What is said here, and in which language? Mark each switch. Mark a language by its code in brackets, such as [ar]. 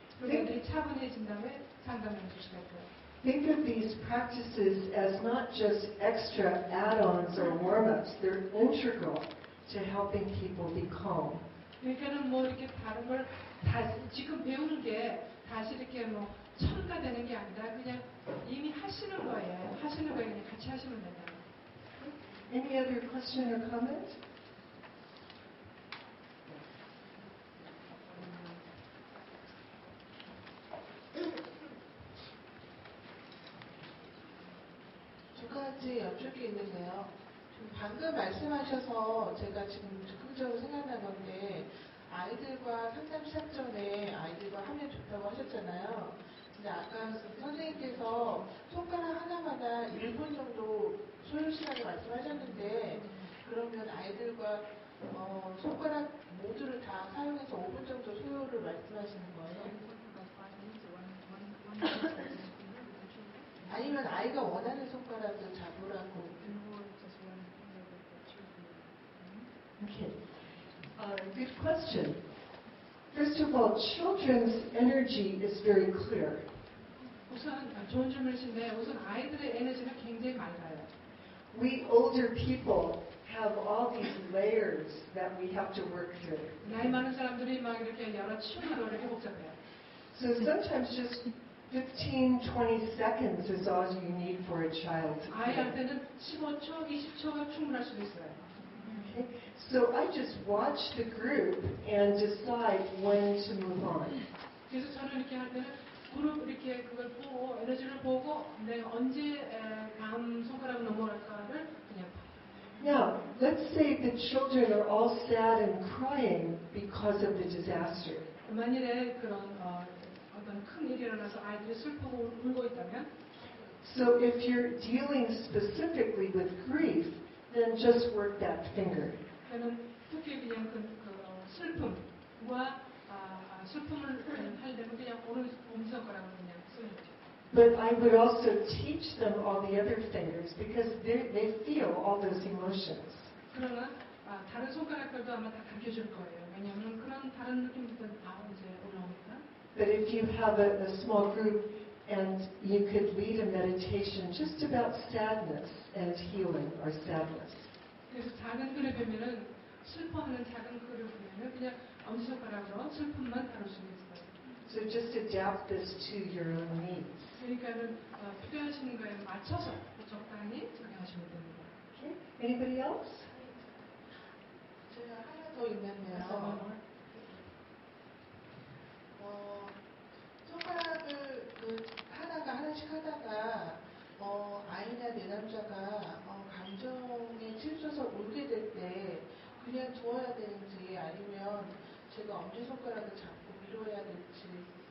[ko] 그리고 애들이 차분해진 다음에 상담을 해줄 수가 있고요. [en] Think of these practices as not just extra add-ons or warm-ups. They're integral to helping people be calm. [ko] 그러니까는 뭐 이렇게 다른 걸 다시 지금 배우는 게 다시 이렇게 뭐 첨가되는 게 아니라 그냥 이미 하시는 거예요. 하시는 거에 그냥 같이 하시면 된다. [en] Any other question or comment? [ko] 두 가지 여쭐 게 있는데요. 방금 말씀하셔서 제가 지금 즉흥적으로 생각난 건데, 아이들과 상담 시작 전에 아이들과 하면 좋다고 하셨잖아요. 근데 아까 선생님께서 손가락 하나마다 1분 정도 소요 시간을 말씀하셨는데, 그러면 아이들과 손가락 모두를 다 사용해서 5분 정도 소요를 말씀하시는 거예요? 아니면 아이가 원하는 손가락을 잡으라고? [en] Okay. Good question. First of all, children's energy is very clear. [ko] 우선 좋은 질문이신데 우선 아이들의 에너지가 굉장히 맑아요. [en] We older people have all these layers that we have to work through. [ko] 나이 많은 사람들이 막 이렇게 여러 치유하고 이렇게 복잡해요. [en] So sometimes just 15, 20 seconds is all you need for a child. [ko] 아이한테는 15초, 20초가 충분할 수도 있어요. [en] Okay. So I just watch the group and decide when to move on. [ko] 그래서 저는 이렇게 할 때는 그룹 이렇게 그걸 보고 에너지를 보고 내가 언제 다음 손가락으로 넘어갈까를 그냥 봐요. [en] Now, let's say the children are all sad and crying because of the disaster. [ko] 만일에 그런 어떤 큰 일이 일어나서 아이들이 슬프고 울고 있다면 [en] So if you're dealing specifically with grief, then just work that finger. [ko] 저는 특히 그냥 슬픔과 슬픔을 하려면 그냥 오른손가락으로 그냥 쓰는 거죠. [en] But I would also teach them all the other fingers because they feel all those emotions. [ko] 그러나 다른 손가락들도 아마 다 가르쳐줄 거예요. 왜냐하면 그런 다른 느낌들도 다 이제 올라오니까. [en] But if you have a small group and you could lead a meditation just about sadness and healing or sadness. [ko] 그래서 작은 그룹이면은 슬퍼하는 작은 그룹이면은 그냥 엄지손가락으로 슬픔만 다룰 수 있어요. [en] So just adapt this to your own needs. [ko] 그러니까는 필요하신 거에 맞춰서 적당히 진행하시면 됩니다. [en] Okay. Anybody else? [ko] 제가 하나 더 있는데요. 손가락을 하다가 하나씩 하다가 아이나 내 남자가 감정에 치우쳐서 울게 될 때 그냥 두어야 되는지 아니면 제가 엄지손가락을 잡고 밀어야 될지.